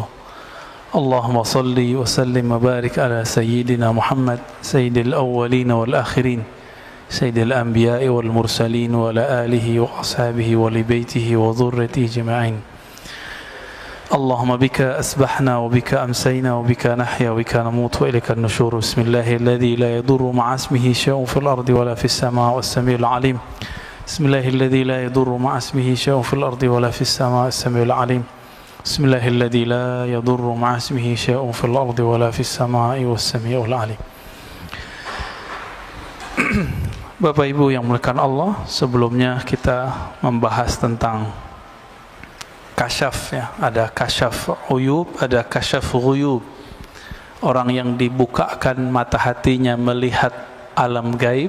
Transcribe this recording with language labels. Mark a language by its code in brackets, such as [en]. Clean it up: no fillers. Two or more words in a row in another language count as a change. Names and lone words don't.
[ar] اللهم صل وسلم وبارك على سيدنا محمد، سيد الأولين والآخرين، سيد الأنبياء والمرسلين وعلى آله وأصحابه وأهل بيته وذريته أجمعين. اللهم بك أصبحنا وبك أمسينا وبك نحيا وبك نموت وإليك النشور. بسم الله الذي لا يضر مع اسمه شيء في الأرض ولا في السماء والسميع العليم. بسم الله الذي لا يضر مع اسمه شيء في الأرض ولا في السماء والسميع العليم. بسم الله الذي لا يضر مع اسمه شيء في الأرض ولا في السماء والسميع العليم. [id] Bapak Ibu yang dimuliakan Allah, sebelumnya kita membahas tentang kasyaf ya. Ada [ar] كشف عيوب, [id] ada [ar] كشف غيوب. [id] Orang yang dibukakan mata hatinya melihat alam gaib.